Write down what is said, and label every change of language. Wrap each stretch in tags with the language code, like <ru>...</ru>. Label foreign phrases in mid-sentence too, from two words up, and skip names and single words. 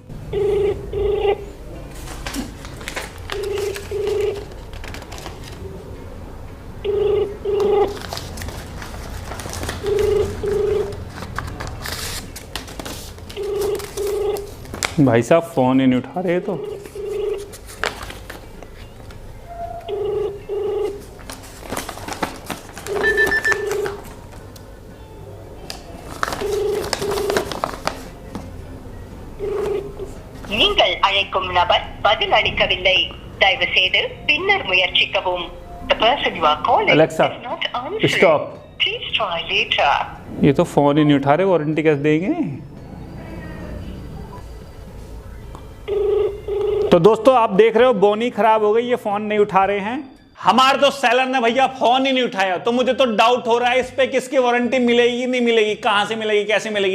<hi>भाई साहब फोन ही नहीं उठा रहे। तो</hi> <ta>நீங்கள் அழைக்கும் நபர் பதில் அளிக்கவில்லை, தயவு செய்து பின்னர் முயற்சிக்கவும்.</ta> <en>The person you are calling Alexa, is not answering. stop. Please try later.</en> <hi>ये तो फोन ही नहीं उठा रहे, वारंटी कैसे देंगे। तो दोस्तों आप देख रहे हो, बोनी खराब हो गई, ये फोन नहीं उठा रहे हैं। हमारे तो सेलर ने भैया फोन ही नहीं उठाया, तो मुझे तो डाउट हो रहा है इस पे किसकी वारंटी मिलेगी नहीं मिलेगी, कहां से मिलेगी कैसे मिलेगी।</hi>